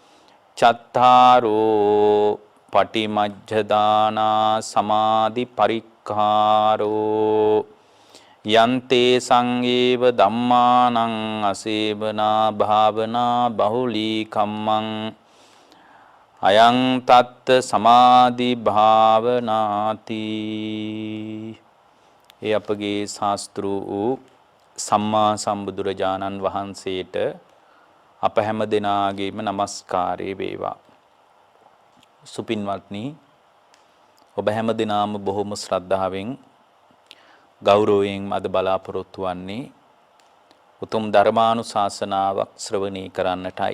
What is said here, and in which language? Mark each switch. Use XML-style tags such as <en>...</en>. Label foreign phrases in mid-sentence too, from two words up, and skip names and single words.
<pi>චත්තාරෝ පටිමජ්ජදානා සමාධි පරික්ඛාරෝ යන්තේ සංගේව ධම්මානං අසේවනා භාවනා බහුලී කම්මං අයං තත්ත සමාධි භාවනාති.</pi> <si>ඒ අපගේ ශාස්ත්‍ර වූ සම්මා සම්බුදුරජාණන් වහන්සේට අප හැම දෙනාගේම নমස්කාරය වේවා. සුපින්වත්නි, ඔබ හැම දෙනාම බොහොම ශ්‍රද්ධාවෙන් ගෞරවයෙන් අද බලාපොරොත්තු වන්නේ උතුම් ධර්මානුශාසනාවක් ශ්‍රවණය කරන්නටයි.</si>